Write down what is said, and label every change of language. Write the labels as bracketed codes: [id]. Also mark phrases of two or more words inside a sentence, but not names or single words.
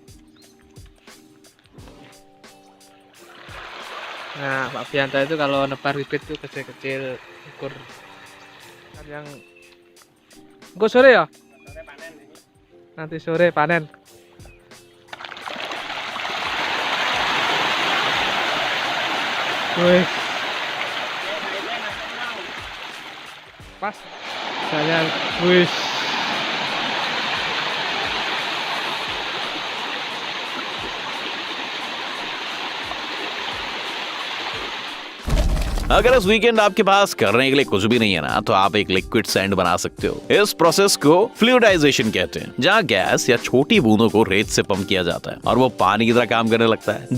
[id] Nah, Pak Bianta itu kalau nebar bibit tuh kecil-kecil ukur kan yang engko sore ya? Sore panen ini. Nanti sore panen. Wih. Pas. Saya wih. [hi] अगर इस वीकेंड आपके पास करने के लिए कुछ भी नहीं है ना, तो आप एक [en] liquid sand [hi] बना सकते हो। इस प्रोसेस को फ्लूइडाइजेशन कहते हैं, जहाँ गैस या छोटी बूंदों को रेत से पंप किया जाता है और वो पानी की तरह काम करने लगता है।